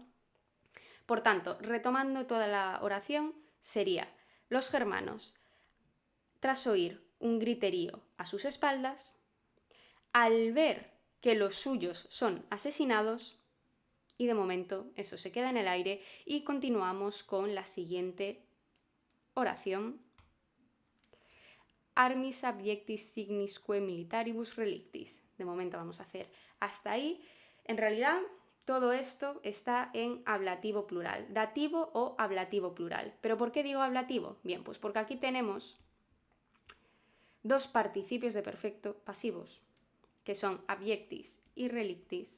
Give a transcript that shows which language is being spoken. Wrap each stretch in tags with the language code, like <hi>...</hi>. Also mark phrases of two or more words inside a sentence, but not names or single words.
<es>Por tanto, retomando toda la oración, sería: los germanos, tras oír un griterío a sus espaldas, al ver que los suyos son asesinados, y de momento eso se queda en el aire y continuamos con la siguiente oración.</es> <la>Armis abiectis signisque militaribus relictis.</la> <es>De momento vamos a hacer hasta ahí. En realidad, todo esto está en ablativo plural, dativo o ablativo plural. ¿Pero por qué digo ablativo? Bien, pues porque aquí tenemos dos participios de perfecto pasivos, que son abiectis y relictis.</es>